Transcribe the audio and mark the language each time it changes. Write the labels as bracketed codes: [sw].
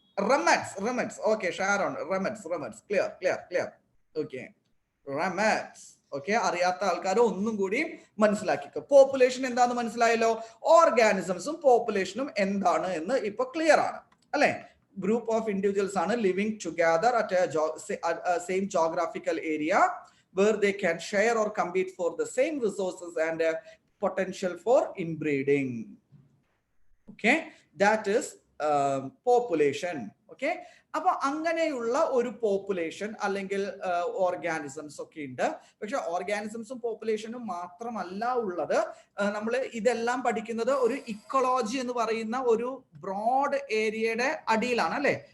[ml] റെമറ്റ്സ്. Okay Sharon, റെമറ്റ്സ്. Clear. Okay, റെമറ്റ്സ്. Okay, അറിയാത്ത ആൾക്കാർ ഒന്നും കൂടി മനസ്സിലാക്കിക്കോ. പോപ്പുലേഷൻ എന്താന്ന് മനസ്സിലായല്ലോ. ഓർഗാനിസംസും പോപ്പുലേഷനും എന്താണ് എന്ന് ഇപ്പൊ ക്ലിയർ ആണ് അല്ലെ. [en] Group of individuals ആണ് living together at same geographical area where they can share or compete for the same resources and potential for inbreeding. Okay, that is population. [ml] Okay, അപ്പൊ അങ്ങനെയുള്ള ഒരു പോപ്പുലേഷൻ അല്ലെങ്കിൽ ഓർഗാനിസംസ് ഒക്കെ ഉണ്ട്. പക്ഷെ ഓർഗാനിസംസും പോപ്പുലേഷനും മാത്രമല്ല ഉള്ളത്. നമ്മൾ ഇതെല്ലാം പഠിക്കുന്നത് ഒരു ഇക്കോളജി എന്ന് പറയുന്ന ഒരു ബ്രോഡ് ഏരിയയുടെ അടിയിലാണ് അല്ലെ.